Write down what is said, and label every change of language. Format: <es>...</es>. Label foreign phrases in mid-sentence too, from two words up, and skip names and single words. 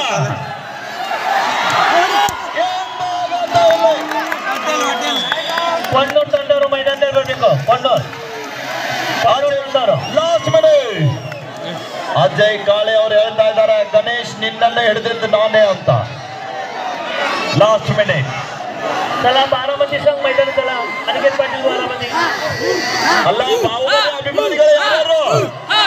<kn>ಪಣ್ಣೂರ್ ತಂಡವರು ಮೈದಾನದಲ್ಲಿ ಬರಬೇಕು.</kn> <en>last minute.</en> <kn>ಅಜಯ್ ಕಾಳೆ ಅವರು ಹೇಳ್ತಾ ಇದ್ದಾರೆ, ಗಣೇಶ್ ನಿನ್ನನ್ನೇ ಹಿಡಿದಿದ್ದು ನಾನೇ ಅಂತ.</kn> <en>last minute.</en> <mr>चला बारामती संघ मैदान. चला अनिकेत पाटील बारामती.</mr> <kn>ಅಲ್ಲ ಬಾಹುಬಲಿ ಅಭಿಮಾನಿಗಳು ಯಾರು?</kn>